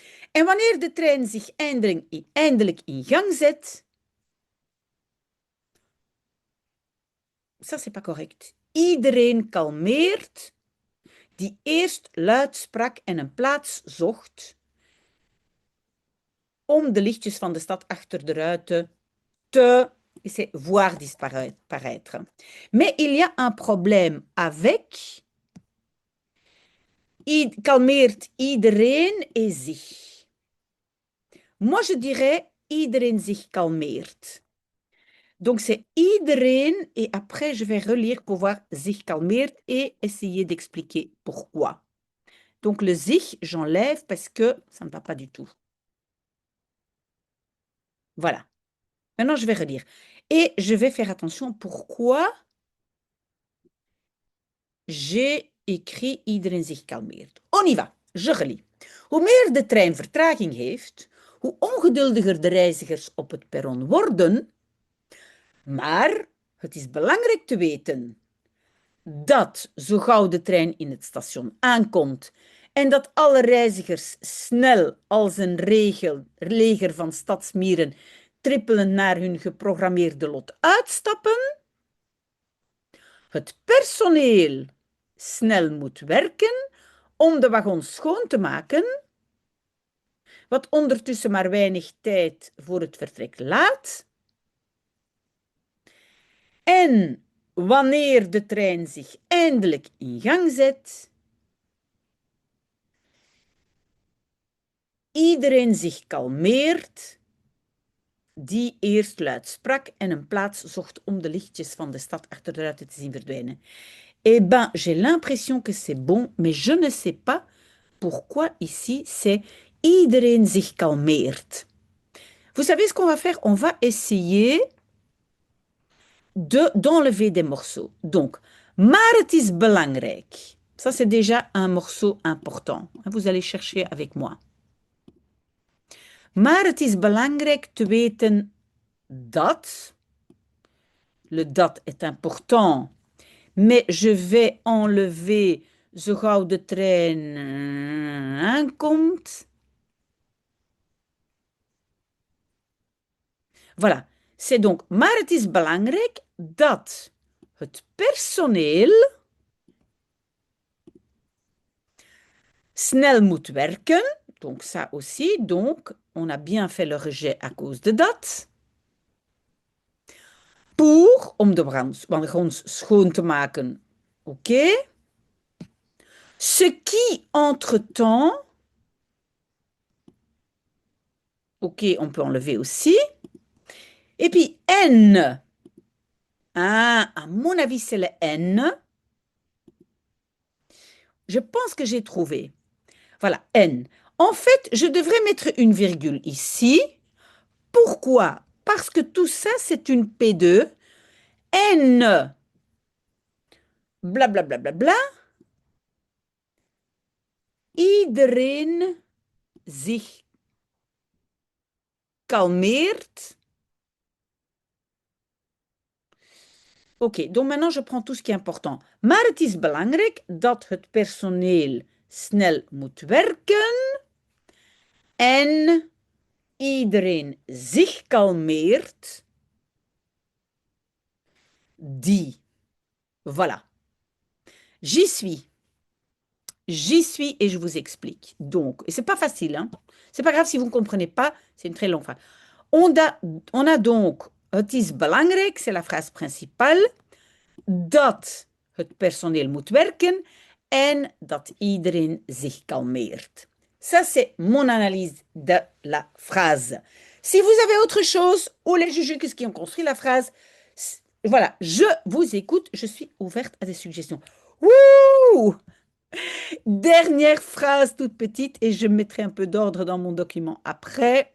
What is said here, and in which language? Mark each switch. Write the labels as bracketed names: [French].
[Dutch] En wanneer de trein zich eindelijk in gang zet, [French] ça c'est pas correct. [Dutch] Iedereen kalmeert, die eerst luid sprak en een plaats zocht om de lichtjes van de stad achter de ruiten te [French] voir disparaître. Mais il y a un problème avec kalmeert iedereen et zich. Moi, je dirais iedereen zich kalmeert. Donc, c'est iedereen et après, je vais relire pour voir zich kalmeert et essayer d'expliquer pourquoi. Donc, le zich, j'enlève parce que ça ne va pas du tout. Voilà. Maintenant, je vais relire. Et je vais faire attention pourquoi j'ai écrit iedereen zich kalmeert. On y va. Je relis. [Dutch] Hoe meer de trein vertraging heeft, hoe ongeduldiger de reizigers op het perron worden. Maar het is belangrijk te weten dat zo gauw de trein in het station aankomt En dat alle reizigers snel als een leger van stadsmieren trippelend naar hun geprogrammeerde lot uitstappen. Het personeel snel moet werken om de wagons schoon te maken, wat ondertussen maar weinig tijd voor het vertrek laat. En wanneer de trein zich eindelijk in gang zet, iedereen zich kalmeert, die eerst luid sprak en een plaats zocht om de lichtjes van de stad achter de ruiten te zien verdwijnen. [French] Eh ben, j'ai l'impression que c'est bon, mais je ne sais pas pourquoi ici c'est iedereen zich kalmeert. Vous savez ce qu'on va faire? On va essayer d'enlever des morceaux. [Dutch] Donc, maar het is belangrijk. [French] Ça, c'est déjà un morceau important. Vous allez chercher avec moi. [Dutch] Maar het is belangrijk te weten dat. [French] Le dat est important. Mais je vais enlever [Dutch] zo gauw de trein aankomt. [French] Voilà. C'est donc, [Dutch] maar het is belangrijk dat het personeel snel moet werken. [French] Donc ça aussi, donc on a bien fait le rejet à cause de dat. [Dutch] Pour, om de wagons schoon te maken. Oké. [French] Ce qui, entre-temps, ok, on peut enlever aussi. Et puis N. Ah, à mon avis, c'est le N. Je pense que j'ai trouvé. Voilà, N. En fait, je devrais mettre une virgule ici. Pourquoi? Parce que tout ça, c'est une P2. N. Blablabla. Bla, bla, bla, bla. [Dutch] Iedereen zich kalmeert. [French] Ok, donc maintenant je prends tout ce qui est important. [Dutch] Maar het is belangrijk dat het personeel snel moet werken en iedereen zich kalmeert. [French] Die. Voilà. J'y suis. J'y suis et je vous explique. Donc, et c'est pas facile, hein. C'est pas grave si vous ne comprenez pas, c'est une très longue phrase. On a donc, [Dutch] het is belangrijk, [French] c'est la phrase principale, [Dutch] dat het personeel moet werken en dat iedereen zich kalmeert. [French] Ça, c'est mon analyse de la phrase. Si vous avez autre chose, ou les juges qui ont construit la phrase, voilà, je vous écoute, je suis ouverte à des suggestions. Wouh! Dernière phrase toute petite et je mettrai un peu d'ordre dans mon document après.